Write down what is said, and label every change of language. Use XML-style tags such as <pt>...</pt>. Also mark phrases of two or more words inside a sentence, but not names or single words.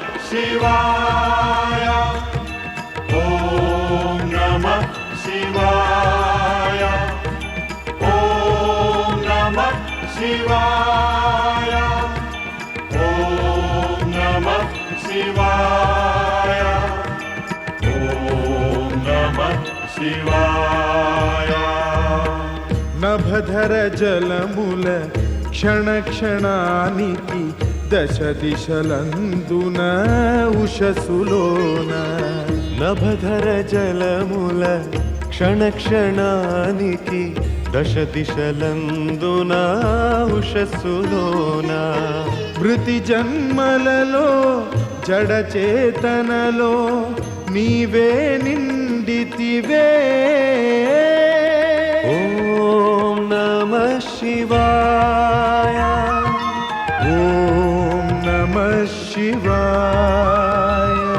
<sa>शिवाय ॐ नमः शिवाय ॐ नमः शिवाय ॐ नमः शिवाय ॐ नमः शिवाय</sa> <te>నభధర జలముల క్షణ క్షణానికి దశ దిశలందున ఉషసులోన నభధర జలముల క్షణ క్షణానికి దశ దిశలందున ఉషస్సులోన మృతి జన్మలలో జడ చేతనలో నీవే నిండితివే</te> <sa>ఓం నమః శివాయ ఓం నమః శివాయ</sa>